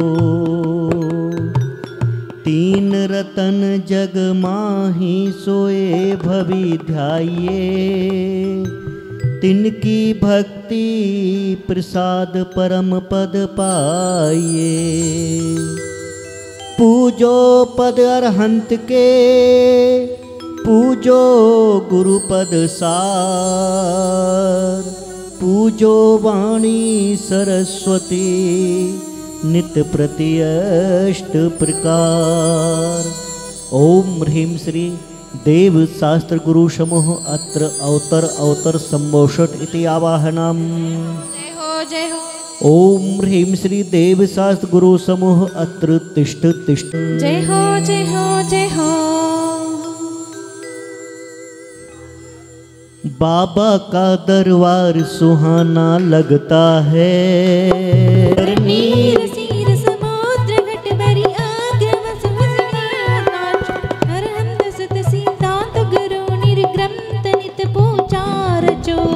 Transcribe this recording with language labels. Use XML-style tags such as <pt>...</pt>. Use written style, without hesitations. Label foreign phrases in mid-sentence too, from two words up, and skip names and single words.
<hi>तीन रतन जग माही सोए भवि ध्याये, तिनकी भक्ति प्रसाद परम पद पाइये। पूजो पद अरहंत के पूजो गुरुपद सार, पूजो वाणी सरस्वती नित्य प्रति अष्ट प्रकार।</hi> <sa>ओम ह्रीं श्री देव शास्त्र गुरु समूह अत्र अवतर अवतर संभोषट इति आवाहनम।</sa> <hi>जय हो जय हो।</hi> <sa>ओम ह्रीं श्री देव शास्त्र गुरु समूह अत्र तिष्ठ तिष्ठ।</sa> <hi>जय हो जय हो जय हो। बाबा का दरबार सुहाना लगता है। नीर सीर समुद्र घट भरी आग्र वस नाच, अरहंत सुत सिद्धांत गुरु निर्ग्रंथ नित पूजार जो।</hi>